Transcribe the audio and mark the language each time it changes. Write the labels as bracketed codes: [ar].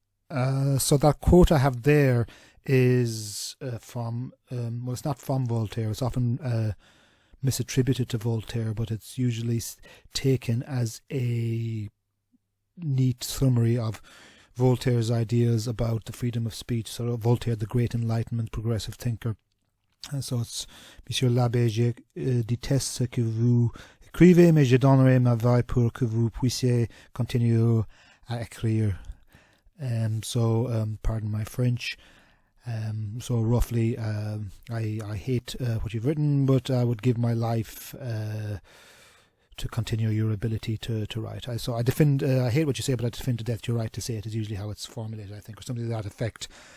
[en] So that quote I have there is from, it's not from Voltaire. It's often misattributed to Voltaire, but it's usually taken as a neat summary of Voltaire's ideas about the freedom of speech. So Voltaire, the great Enlightenment progressive thinker. So it's [fr] Monsieur l'Abbé, je déteste ce que vous écrivez, mais je donnerai ma vie pour que vous puissiez continuer à écrire. [en] Pardon my French. So roughly, I hate what you've written, but I would give my life to continue your ability to write. I hate what you say, but I defend to death your right to say it, is usually how it's formulated, I think, or something to that effect.